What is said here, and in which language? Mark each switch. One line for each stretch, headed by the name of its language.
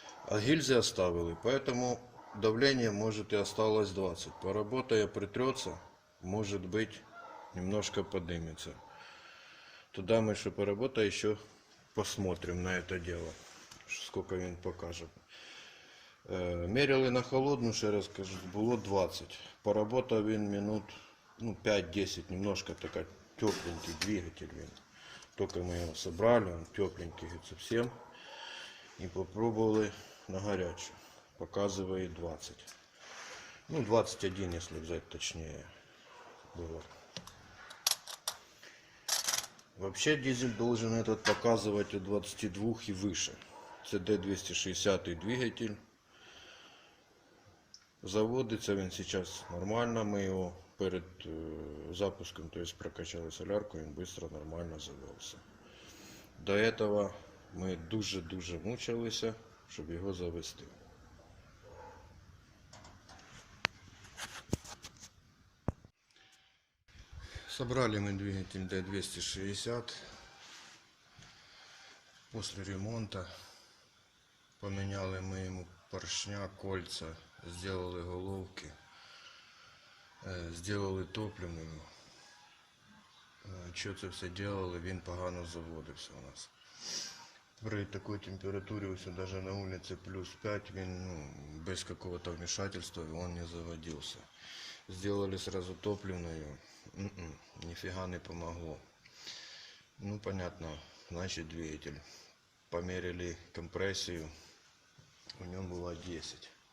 Russian: А гильзи оставили, поэтому давление может и осталось 20. Поработая, притрется, может быть немножко поднимется. Туда мы еще поработаем, еще посмотрим на это дело, сколько
Ukrainian: він покаже.
Russian: Меряли
Ukrainian: на холодну, ще раз кажу, було 20.
Russian: Поработав
Ukrainian: він
Russian: минут 5-10, немножко така тепленький двигатель він. Только мы его собрали, он тепленький совсем. И попробовали на горячую. Показывает 20. Ну 21, если взять точнее было. Вообще дизель должен этот показывать от 22 и выше. CD260 двигатель. Заводится он сейчас нормально. Мы его перед запуском, то есть прокачали солярку, он быстро нормально завелся. До этого мы
Ukrainian: дуже мучилися, щоб його завести.
Russian: Собрали мы двигатель D260 после ремонта. Поменяли мы ему поршня, кольца, сделали головки, сделали топливную.
Ukrainian: Що це все
Russian: делали,
Ukrainian: він погано заводився у нас.
Russian: При такой температуре, все даже на улице плюс 5,
Ukrainian: він
Russian: без какого-то вмешательства он не заводился. Сделали сразу топливную, нифига не помогло. Ну понятно, значит двигатель. Померили компрессию, у нем было 10.